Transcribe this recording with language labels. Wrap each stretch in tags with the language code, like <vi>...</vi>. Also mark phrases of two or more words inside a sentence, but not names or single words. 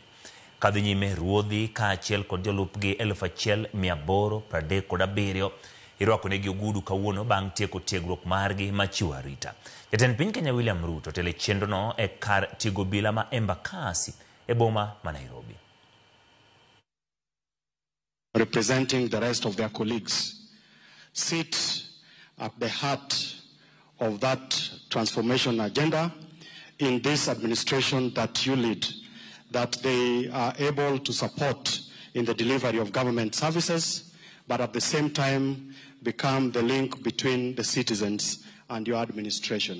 <luo>Ka dhi nyime ruodhi ka achiel kod jolupgi 1837 irwako negi ogudu kawuono bang' tieko tiegruok margi machiwo arita. Jatend piny Kenya William Ruto tele chenro no e kar tigo bila ma Embakasi e boma ma Nairobi.</luo> <en>Representing the rest of their colleagues, sit at the heart of that transformation agenda in this administration that you lead, that they are able to support in the delivery of government services, but at the same time become the link between the citizens and your administration.</en>